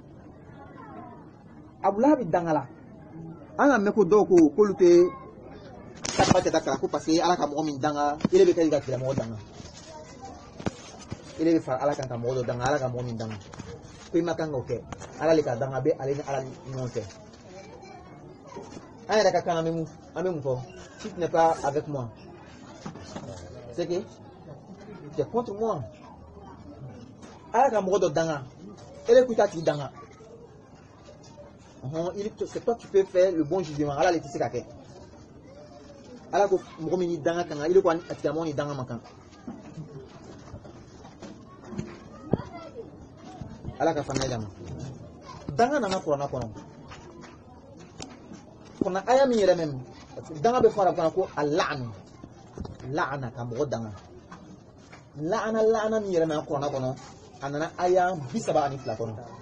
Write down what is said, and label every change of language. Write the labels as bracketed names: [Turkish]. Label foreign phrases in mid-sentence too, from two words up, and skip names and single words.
[Bambara] Abu Lahabi dangala an ka mɛn ko dɔw ko k'olu tɛ takaba tɛ ta ko [French] parce que [Bambara] ala ka mɔgɔ min danga ele bɛ kɛ ka tigilamɔgɔ danga ele bɛ fara ala kan ka mɔgɔ dɔ danga ala ka mɔgɔ min danga ko i ma kan k'o kɛ ala le ka danga bɛ ale ni ala ni ɲɔgɔn cɛ an yɛrɛ ka kan an bɛ mun fɔ [French] si tu n'es pas avec moi c'est que tu es contre moi [Bambara] ala ka mɔgɔ dɔ danga ele ko i t'a tigi danga [French] c'est toi qui peux faire le bon jugement [Bambara] ala le tɛ se ka kɛ ala ko mɔgɔ min ni danga kan ele ko a tigilamɔgɔ ni danga man kan ala ka fana dama danga nana kuranna kɔnɔ kɔnɔ aya min yɛrɛ mɛm danga bɛ fara kɔnɔ ko a la'ana ka mɔgɔ danga la'ana min yɛrɛ nana kuranna kɔnɔ a nana aya 32 kɔnɔ